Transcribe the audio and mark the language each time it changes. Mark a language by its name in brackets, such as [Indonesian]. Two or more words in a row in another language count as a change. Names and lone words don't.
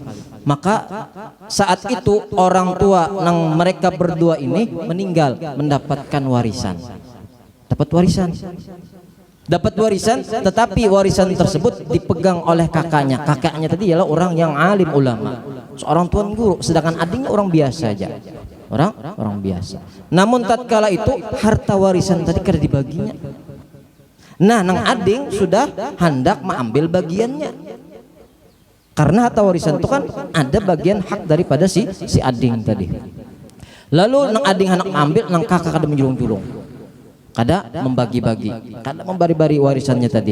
[Banjar] Maka saat itu orang tua nang mereka berdua ini meninggal, mendapatkan warisan. [Indonesian] Dapat warisan, tetapi warisan tersebut dipegang oleh kakaknya. Kakaknya tadi adalah orang yang alim ulama, seorang tuan guru, sedangkan adiknya orang biasa aja. [Banjar] Orang biasa. Namun tatkala itu harta warisan tadi kada dibaginya. Nah, nang ading sudah hendak mengambil bagiannya. Karena harta warisan itu kan ada bagian hak daripada si ading tadi. Lalu nang ading hendak ambil, nang kakak kada menjulung-julung. Kada membagi-bagi, kada membari-bari warisannya tadi.